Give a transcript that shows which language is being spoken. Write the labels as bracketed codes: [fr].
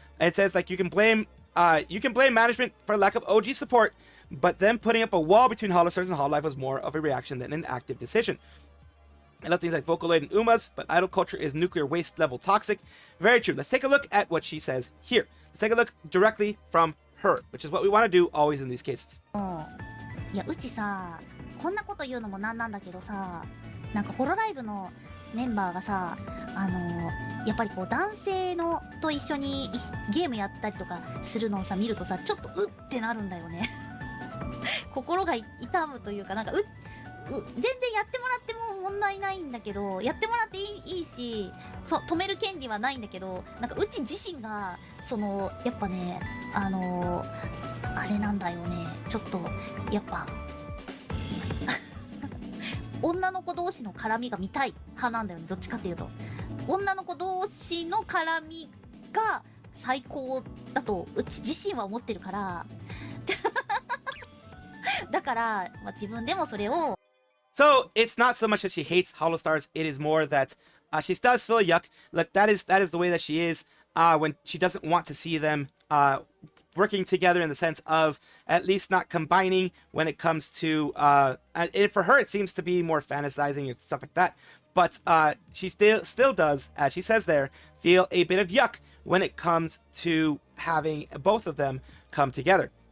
[en] It says like you can blame management for lack of OG support, but them putting up a wall between Holostars and Hololive was more of a reaction than an active decision. I love things like Vocaloid and Umas, but idol culture is nuclear waste level toxic. Very true. Let's take a look at what she says here. Let's take a look directly from her, which is what we want to do always in these cases. [ja] いやうちさこんなこと言うのもなんなんだけどさなんかホロライブのメンバーがさやっぱりこう男性のと一緒にゲームやったりとかするのをさ見るとさちょっとうってなるんだよね心が痛むというかなんか全然やってもらっても問題ないんだけどやってもらっていいし止める権利はないんだけどなんかうち自身がそのやっぱねあれなんだよねちょっとやっぱ女の子同士の絡みが見たい派なんだよねどっちかっていうと女の子同士の絡みが最高だとうち自身は思ってるからだから、まあ、自分でもそれを [en] So it's not so much that she hates Holostars, it is more that she does feel yuck. Look, that is the way that she is when she doesn't want to see them working together in the sense of at least not combining when it comes to and for her it seems to be more fantasizing and stuff like that, but she still does, as she says there, feel a bit of yuck when it comes to having both of them come together.